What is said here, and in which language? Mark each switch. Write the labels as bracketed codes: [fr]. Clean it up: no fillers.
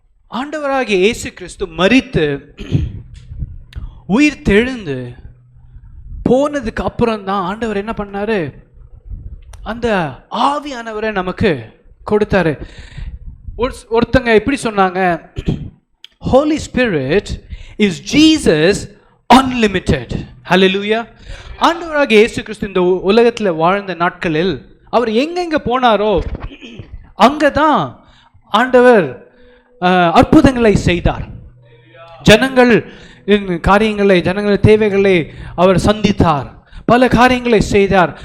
[ta] ஆண்டவராகிய இயேசு கிறிஸ்து மரித்து உயிர் தெழுந்து போனதுக்கு அப்புறம் தான் ஆண்டவர் என்ன பண்ணாரு? அந்த ஆவியானவரை நமக்கு கொடுத்தாரு. ஒருத்தங்க எப்படி சொன்னாங்க? [en] Holy Spirit is Jesus unlimited. Hallelujah. [ta] ஆண்டவராகிய இயேசு கிறிஸ்து இந்த உலகத்தில் வாழ்ந்த நாட்களில் அவர் எங்கெங்க போனாரோ அங்கதான் ஆண்டவர் அற்புதங்களை செய்தார். ஜனங்கள் காரியங்களை, ஜனங்கள் தேவைகளை அவர் சந்தித்தார், பல காரியங்களை செய்தார்.